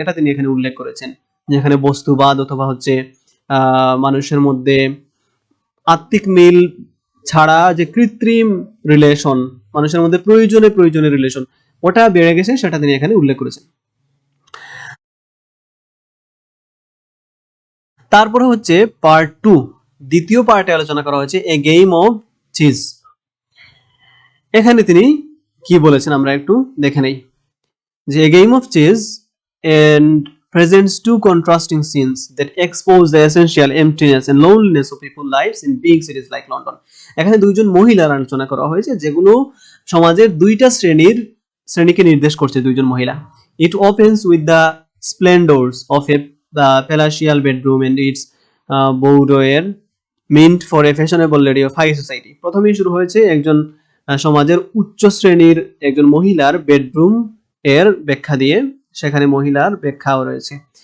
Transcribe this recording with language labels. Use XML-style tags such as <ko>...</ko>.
<bn>এটা তিনি এখানে উল্লেখ করেছেন, যেখানে বস্তুবাদ অথবা হচ্ছে মানুষের মধ্যে আত্মিক মিল ছাড়া যে কৃত্রিম রিলেশন, মানুষের মধ্যে প্রয়োজনে রিলেশন, ওটা বেড়ে গেছে, সেটা তিনি এখানে উল্লেখ করেছেন। তারপরে হচ্ছে পার্ট 2, দ্বিতীয় পার্টে আলোচনা করা হয়েছে এ গেম অফ চিজ। এখানে তিনি কি বলেছেন আমরা একটু দেখে নেই,</bn> <en>যে a game of chess and presents two contrasting scenes that expose the essential emptiness and loneliness of people's lives in big cities like London.</en> <bn>এখানে দুইজন মহিলার আলোচনা করা হয়েছে, যেগুলো সমাজের দুইটা শ্রেণীকে নির্দেশ করছে, দুইজন মহিলা।</bn> <en>It opens with the splendors of a palatial bedroom and its boudoir meant for a fashionable lady of high society.</en> <bn>প্রথমেই শুরু হয়েছে একজন সমাজের উচ্চ শ্রেণীর একজন মহিলার বেডরুম এর ব্যাখ্যা দিয়ে, সেখানে মহিলার ব্যাখ্যাও রয়েছে।</bn>